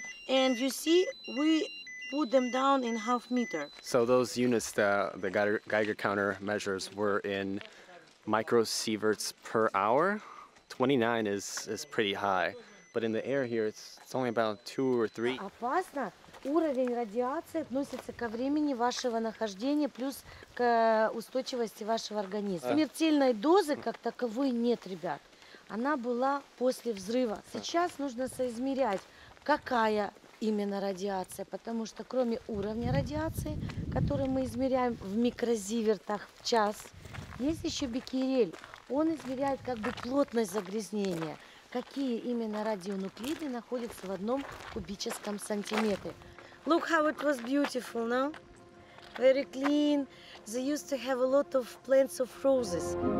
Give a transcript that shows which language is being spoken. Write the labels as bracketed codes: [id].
[en] And you see, we put them down in half meter. So those units that the Geiger counter measures were in microsieverts per hour. 29 is pretty high, but in the air here it's only about 2 or 3. [ru] Опасно. Уровень радиации относится ко времени вашего нахождения плюс к устойчивости вашего организма. Смертельной дозы как таковой нет, ребят. Она была после взрыва. Сейчас нужно соизмерять, какая именно радиация, потому что кроме уровня радиации, который мы измеряем в микрозивертах в час, есть еще беккерель. Он измеряет как бы плотность загрязнения, какие именно радионуклиды находятся в одном кубическом сантиметре. [en] Look how it was beautiful, no? Very clean. They used to have a lot of plants of roses.